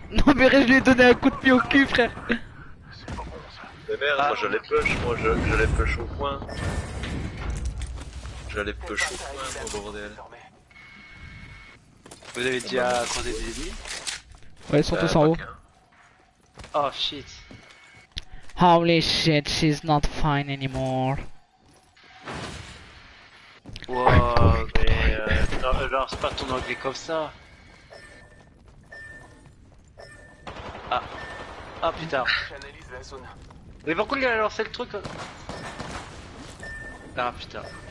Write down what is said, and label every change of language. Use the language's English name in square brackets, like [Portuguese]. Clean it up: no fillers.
[French] Non mais je lui ai donné un coup de pied au cul, frère. Mais merde, Ah. moi j'allais push, j'allais push au point. J'allais push au point, mon bordel. Vous avez déjà croisé des ennemis? Ouais, ils sont tous en haut. Pas qu'un. [English] Oh shit. Holy shit, she's not fine anymore. [French] Wow, mais lance pas ton anglais comme ça. Ah. Ah putain. J'analyse la zone. Mais pourquoi il a lancé le truc? Ah putain.